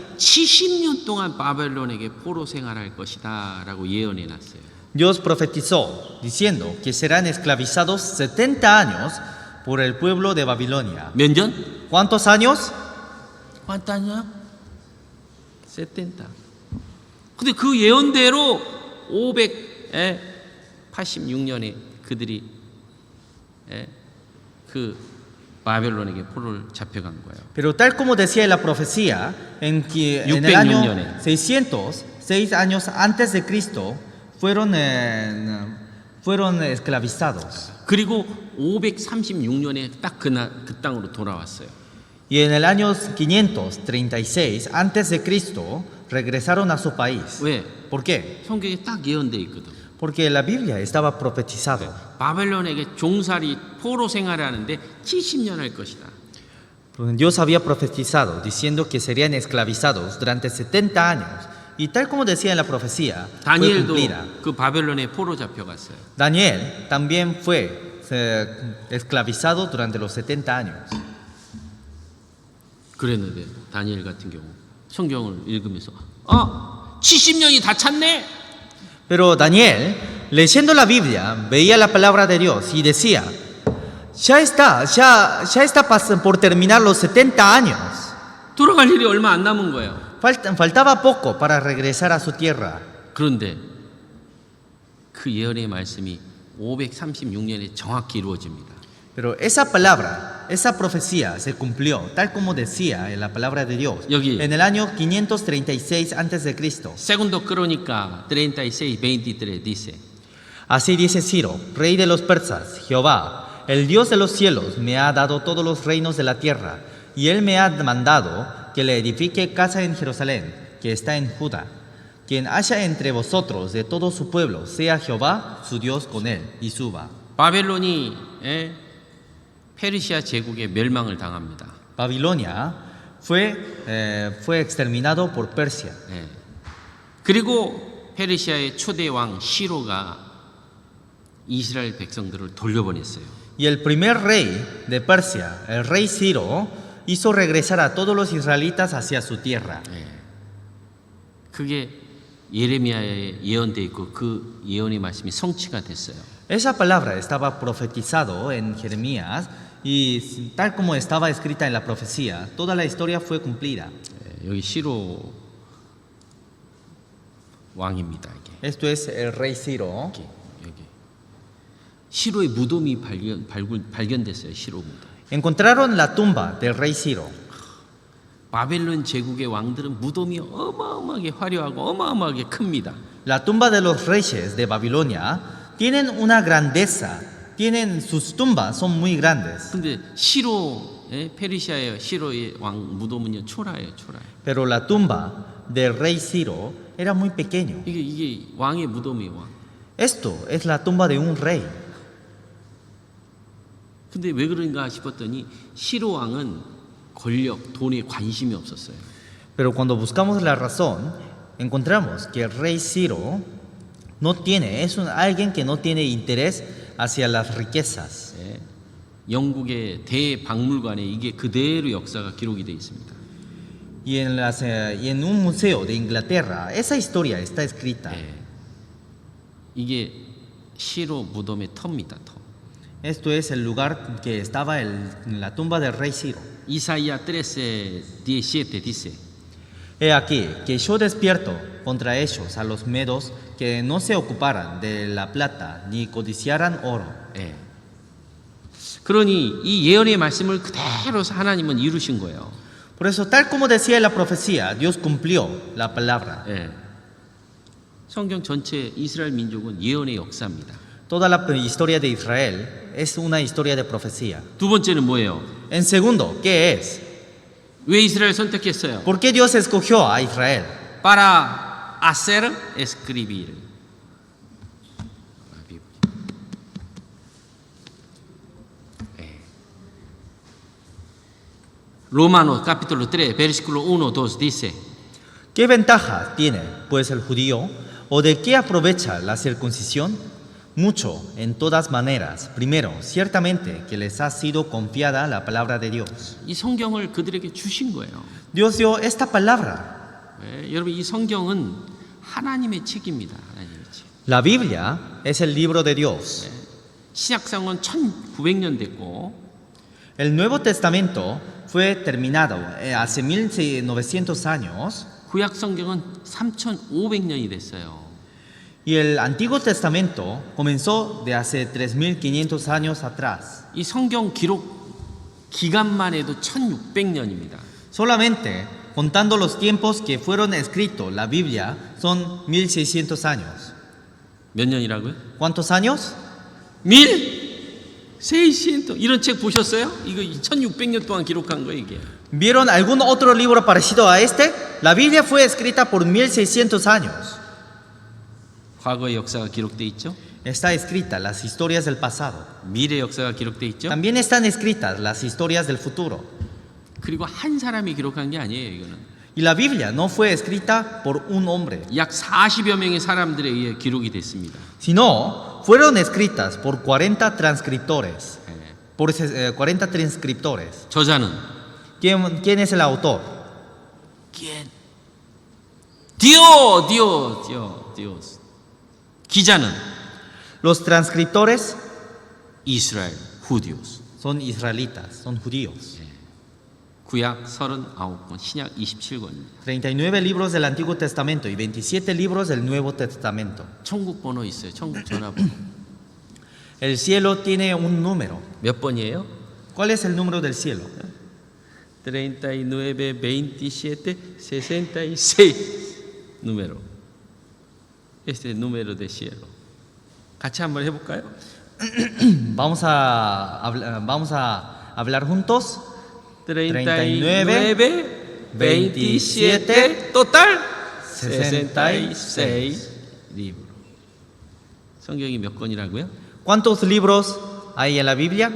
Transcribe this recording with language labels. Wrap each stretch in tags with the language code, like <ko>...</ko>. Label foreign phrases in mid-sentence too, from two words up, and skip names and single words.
<ko>70년 동안 바벨론에게 포로 생활할 것이다 라고 예언해 놨어요.</ko> <es>Dios profetizó diciendo que serán esclavizados 70 años por el pueblo de Babilonia.</es> <ko>몇 년?</ko> <es>¿Cuántos años? ¿Cuántos años? 70.</es> <ko>근데 그 예언대로 586년에 그들이 그 바벨론에게 포로를 잡혀간 거예요.</ko> <es>Pero tal como decía la profecía, en el año 606 años antes de Cristo fueron esclavizados.</es> <ko>그리고 536년에 딱 그 땅으로 돌아왔어요.</ko> <es>Y en el año 536 antes de Cristo regresaron a su país.</es> <ko>왜?</ko> <es>¿Por qué?</es> <ko>성경에 딱 예언돼 있거든.</ko> <es>Porque la Biblia estaba profetizado.</es> <ko>바벨론에게 종살이 포로 생활하는데 70년 할 것이다.</ko> <es>Dios había profetizado diciendo que serían esclavizados durante 70 años. Y tal como decía en la profecía, fue</es> <ko>다니엘도</ko> <es>cumplida.</es> <ko>그 바벨론에 포로 잡혀갔어요.</ko> <es>Daniel también fue esclavizado durante los 70 años.</es> <ko>그랬는데 다니엘 같은 경우 성경을 읽으면서 70년이 다 찼네.</ko> <es>Pero Daniel, leyendo la Biblia, veía la palabra de Dios y decía, ya está por terminar los 70 años.</es> <ko>돌아갈 일이 얼마 안 남은 거예요.</ko> <es>Faltaba poco para regresar a su tierra.</es> <ko>그런데 그 예언의 말씀이 536년에 정확히 이루어집니다.</ko> <es>Pero esa palabra, esa profecía se cumplió tal como decía en la palabra de Dios</es> <ko>여기.</ko> <es>en el año 536 antes de Cristo. Segundo Crónica 36, 23 dice: Así dice Ciro, rey de los persas, Jehová, el Dios de los cielos, me ha dado todos los reinos de la tierra, y él me ha mandado que le edifique casa en Jerusalén, que está en Judá. Quien haya entre vosotros de todo su pueblo, sea Jehová su Dios con él, y suba.</es> <ko>바벨론이 페르시아 제국의 멸망을 당합니다.</ko> <es>Babilonia fue exterminado por Persia.</es> <ko>그리고 페르시아의 초대 왕 시로가 이스라엘 백성들을 돌려보냈어요.</ko> <es>Y el primer rey de Persia, el rey Ciro, hizo regresar a todos los israelitas hacia su tierra.</es> <ko>그게 예레미야에 예언돼 있고 그 예언의 말씀이 성취가 됐어요.</ko> <es>Esa palabra estaba profetizado en Jeremías y tal como estaba escrita en la profecía, toda la historia fue cumplida.</es> <ko>여기 시로 왕입니다. 이게.</ko> <es>Esto es el rey Ciro.</es> <ko>여기. 시로의 무덤이 발견됐어요. 시로 무덤.</ko> <es>Encontraron la tumba del rey Ciro.</es> <ko>바벨론 제국의 왕들은 무덤이 어마어마하게 화려하고 어마어마하게 큽니다.</ko> <es>La tumba de los reyes de Babilonia tienen una grandeza, sus tumbas son muy grandes.</es> <ko>근데 시로 페르시아의 시로의 왕 무덤은요 초라해요, 초라해.</ko> <es>Pero la tumba del rey Ciro era muy pequeño.</es> <ko>이게 왕의 무덤이에요, 왕.</ko> <es>Esto es la tumba de un rey.</es> <ko>근데 왜 그런가 싶었더니 시로 왕은 권력, 돈에 관심이 없었어요.</ko> <es>Pero cuando buscamos la razón, encontramos que el rey Ciro alguien que no tiene interés hacia las riquezas.</es> <ko>예. 영국의 대박물관에 이게 그대로 역사가 기록이 되어 있습니다.</ko> <es>Y en un museo de Inglaterra, esa historia está escrita.</es> <ko>예. 이게 시로 무덤의 터입니다, 터.</ko> <es>Esto es el lugar que estaba en la tumba del rey Ciro. 이사야 13:17 dice: He aquí que yo despierto contra ellos a los medos que no se ocuparan de la plata ni codiciaran oro.</es> <ko>예. 그러니 이 예언의 말씀을 그대로 하나님은 이루신 거예요.</ko> <es>Por eso, tal como decía la profecía, Dios cumplió la palabra.</es> <ko>예. 성경 전체 이스라엘 민족은 예언의 역사입니다.</ko> <es>Toda la historia de Israel es una historia de profecía.</es> <ko>두 번째는 뭐예요?</ko> <es>En segundo, ¿qué es?</es> <ko>왜 이스라엘 선택했어요?</ko> <es>¿Por qué Dios escogió a Israel? Para hacer escribir. Romanos capítulo 3, versículo 1, 2 dice: ¿Qué ventaja tiene, pues, el judío? ¿O de qué aprovecha la circuncisión? Mucho, en todas maneras. Primero, ciertamente que les ha sido confiada la palabra de Dios.</es> <ko>이 성경을 그들에게 주신 거예요.</ko> <es>Dios dio esta palabra.</es> <ko>예, 여러분 이 성경은 하나님의 책입니다. 하나님의 책.</ko> <es>La Biblia es el libro de Dios.</es> <ko>신약성은 1900년 됐고</ko> <es>El Nuevo Testamento fue terminado hace 1900 años</es> <ko>구약 성경은 3500년이 됐어요.</ko> <es>y el Antiguo Testamento comenzó de hace 3500 años atrás.</es> <ko>이 성경 기록 기간만 해도 1600년입니다.</ko> <es>Solamente contando los tiempos que fueron escritos la Biblia son 1600 años.</es> <ko>몇 년이라고요?</ko> <es>¿Cuántos años? 1600.</es> <ko>이런 책 보셨어요? 이거 1600년 동안 기록한 거예요, 이게.</ko> <es>¿Vieron algún otro libro parecido a este? La Biblia fue escrita por 1600 años.</es> <ko>과거의 역사가 기록돼 있죠?</ko> <es>Está escrita las historias del pasado.</es> <ko>미래 역사가 기록돼 있죠?</ko> <es>También están escritas las historias del futuro.</es> <ko>그리고 한 사람이 기록한 게 아니에요, 이거는.</ko> <es>Y la Biblia no fue escrita por un hombre,</es> <ko>약 40여 명의 사람들에 의해 기록이 됐습니다.</ko> <es>sino fueron escritas por 40 transcriptores.</es> <ko>예.</ko> <es>Por 40 transcriptores.</es> <ko>저자는</ko> <es>¿Quién es el autor? ¿Quién? Dios.</es> <ko>기자는</ko> <es>Los transcriptores 이스라엘, judíos. son israelitas, son judíos.</es> <ko>구약 39권, 신약 27권입니다.</ko> <es>39 libros del Antiguo Testamento y 27 libros del Nuevo Testamento.</es> <ko>천국 번호 있어요. 천국 전화번호.</ko> <es>El cielo tiene un número.</es> <ko>몇 번이에요?</ko> <es>¿Cuál es el número del cielo? 39, 27, 66 número. Este es el número de cielo. 같이 한번 해볼까요? Vamos a hablar juntos. 39, 27, total 66 libro.</es> <ko>성경이 몇 권이라고요?</ko> <es>¿Cuántos libros hay en la Biblia?</es>